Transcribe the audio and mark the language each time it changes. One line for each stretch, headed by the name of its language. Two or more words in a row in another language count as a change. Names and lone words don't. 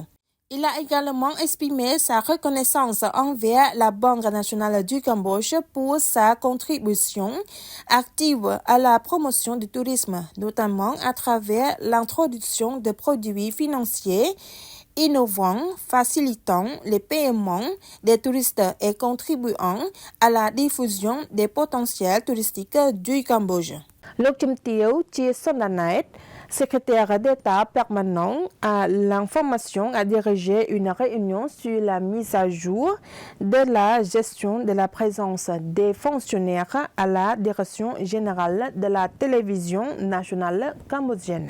French: Il a également exprimé sa reconnaissance envers la Banque nationale du Cambodge pour sa contribution active à la promotion du tourisme, notamment à travers l'introduction de produits financiers innovants, facilitant les paiements des touristes et contribuant à la diffusion des potentiels touristiques du Cambodge. Lok Chim Teo ជាសន្តាន secrétaire d'État permanent à l'information, a dirigé une réunion sur la mise à jour de la gestion de la présence des fonctionnaires à la Direction générale de la télévision nationale cambodgienne.